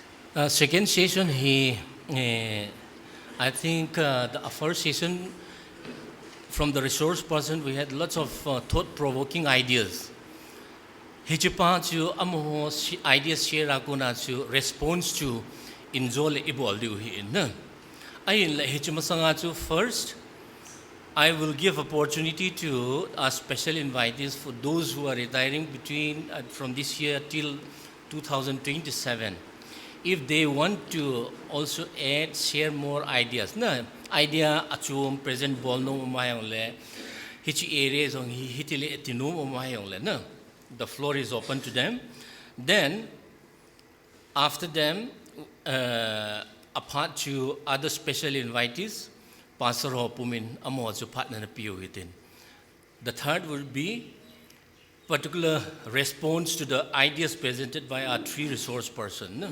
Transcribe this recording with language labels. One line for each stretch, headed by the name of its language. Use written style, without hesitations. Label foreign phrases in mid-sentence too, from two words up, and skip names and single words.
English: Second session, I think the first session from the resource person, we had lots of thought-provoking ideas.
Thado Chin: Hichipa chu amo ideas share akuna chu response to injol iboldu hi na. Ayin la hichima sanga chu first.
English: I will give opportunity to our special invitees for those who are retiring between from this year till 2027. If they want to also add, share more ideas.
Thado Chin: Na idea achum present bol no mayong le hichi areas on hitile etino mayong le na.
English: The floor is open to them. Then after them, apart to other special invitees, Pastor Hopumin Amozu partner appeal within. The third will be particular response to the ideas presented by our three resource person.